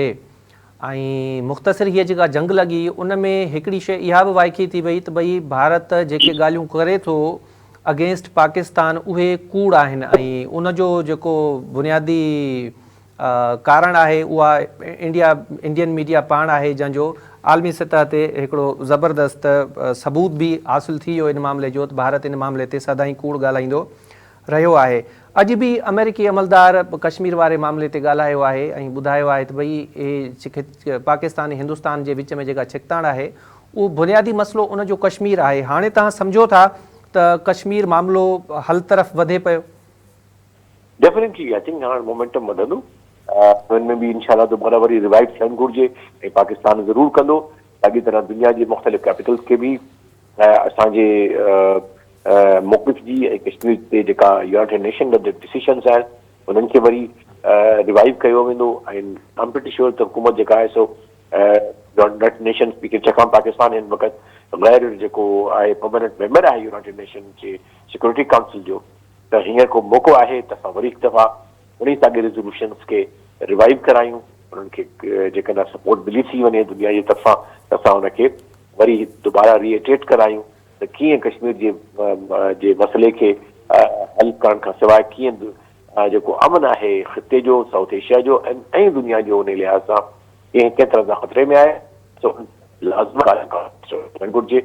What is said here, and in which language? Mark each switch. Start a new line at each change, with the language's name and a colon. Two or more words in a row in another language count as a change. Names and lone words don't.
Sindhi: ऐं मुख़्तसिर हीअ जेका जंग लॻी उन में हिकिड़ी शइ इहा बि वाइकी थी वई त भई भारत जेके ॻाल्हियूं करे थो अगेंस्ट पाकिस्तान उहे कूड़ आहिनि ऐं उनजो जेको बुनियादी कारण आहे उहा
English: Indian media
Sindhi: पाण आहे जंहिंजो आलमी सतह ते हिकिड़ो ज़बरदस्त सबूत बि हासिलु थी वियो इन मामले जो त भारत इन मामले ते सदाईं कूड़ ॻाल्हाईंदो रहियो आहे। अॼु बि अमेरिकी अमलदार कश्मीर वारे मामले ते ॻाल्हायो आहे ऐं ॿुधायो आहे त भई पाकिस्तान ऐं हिंदुस्तान जे विच में जेका छिकताण आहे उहो बुनियादी मसइलो उनजो कश्मीर आहे। हाणे तव्हां सम्झो था त कश्मीर मामिलो हल तरफ़ वधे पियो?
English: definitely I think
Sindhi: हाणे मोमेंटम वधंदो, हुन में बि इनशाला दोबारा वरी रिवाइव थियणु घुरिजे ऐं पाकिस्तान ज़रूरु कंदो। साॻी तरह दुनिया जे मुख़्तलिफ़ कैपिटल्स खे बि असांजे मौक़िफ़ जी ऐं कश्मीर ते जेका यूनाइटेड नेशन जा डिसीशन्स आहिनि उन्हनि खे वरी रिवाइव कयो वेंदो। ऐं
English: I am pretty sure
Sindhi: त हुकूमत जेका आहे सो यूनाइटेड नेशन छाकाणि पाकिस्तान हिन वक़्तु गैर जेको आहे
English: permanent member
Sindhi: आहे यूनाइटेड नेशन जे
English: Security Council
Sindhi: जो, त हींअर को मौक़ो आहे त असां वरी हिकु दफ़ा उन साॻे रेज़ोल्यूशन्स खे रिवाइव करायूं, उन्हनि खे जेकॾहिं सपोर्ट मिली थी वञे दुनिया जी तरफ़ां त असां हुनखे वरी दुबारा रीएटेट करायूं त कीअं कश्मीर जे मसइले खे हल करण खां सवाइ कीअं जेको अमन आहे ख़िते जो, साउथ एशिया जो ऐं दुनिया जो उन लिहाज़ सां कंहिं तरह सां ख़तरे में आहे सो लाज़मी घुरिजे।